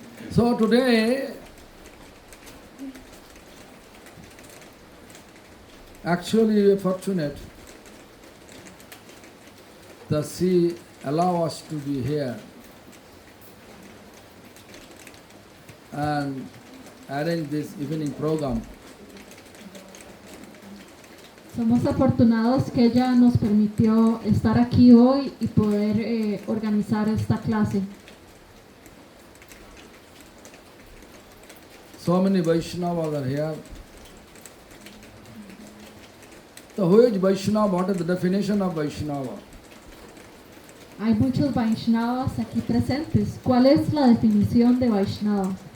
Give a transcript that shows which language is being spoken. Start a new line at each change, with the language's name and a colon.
English: So today, actually we are fortunate that she allow us to be here and arrange this evening program.
Spanish: Somos afortunados que ella nos permitió estar aquí hoy y poder organizar esta clase.
English: So many Vaishnavas are here. So who is Vaishnava? What is the definition of Vaishnava?
Spanish: Hay muchos Vaishnavas aquí presentes. ¿Cuál es la definición de Vaishnava?